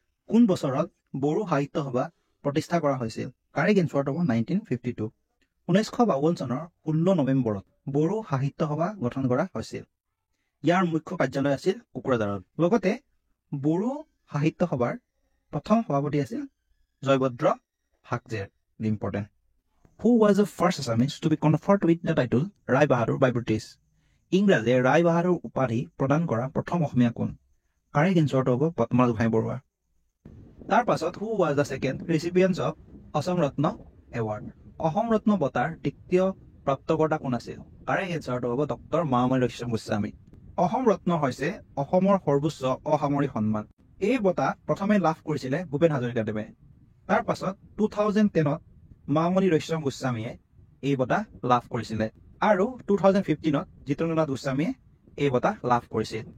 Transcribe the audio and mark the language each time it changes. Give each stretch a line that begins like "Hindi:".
Assamese: কোন বছৰত বড়ো সাহিত্য সভা প্ৰতিষ্ঠা কৰা হৈছিল? কাৰেক্ট এনচাৰটো হ'ব 1952। 1952 চনৰ 16 নৱেম্বৰত বড়ো সাহিত্য সভা গঠন কৰা হৈছিল। ইয়াৰ মুখ্য কাৰ্যালয় আছিল কোকৰাঝাৰত। লগতে বড়ো সাহিত্য সভাৰ প্ৰথম সভাপতি আছিল Joybhadra হাকজেৰ। Important.
English: Who was the first Assamese to be conferred with the title Rai Bahadur by British?
Assamese: ইংৰাজে ৰায় বাহাদুৰ উপাধি প্ৰদান কৰা প্ৰথম অসমীয়া কোন? কাৰেক্ট এনচাৰটো হ'ব পদ্মনাথ গোহাঁই বৰুৱা। তাৰ পাছত
English: who was the second recipient of Asom Ratna award?
Assamese: Assam ৰত্ন বঁটাৰ দ্বিতীয় প্ৰাপ্তকৰ্তা কোন আছিল? কাৰেক্ট এনচাৰটো হ'ব ডক্টৰ মামণি ৰয়ছম গোস্বামী। অসম ৰত্ন হৈছে অসমৰ সৰ্বোচ্চ অসামৰিক সন্মান। এই বঁটা প্ৰথমে লাভ কৰিছিলে ভূপেন হাজৰিকাদেৱে। তাৰ পাছত 2010ত মামণি ৰয়ছম গোস্বামীয়ে এই বঁটা লাভ কৰিছিলে আৰু 2015ত জিতেন্দ্ৰনাথ গোস্বামীয়ে এই বঁটা লাভ কৰিছিল।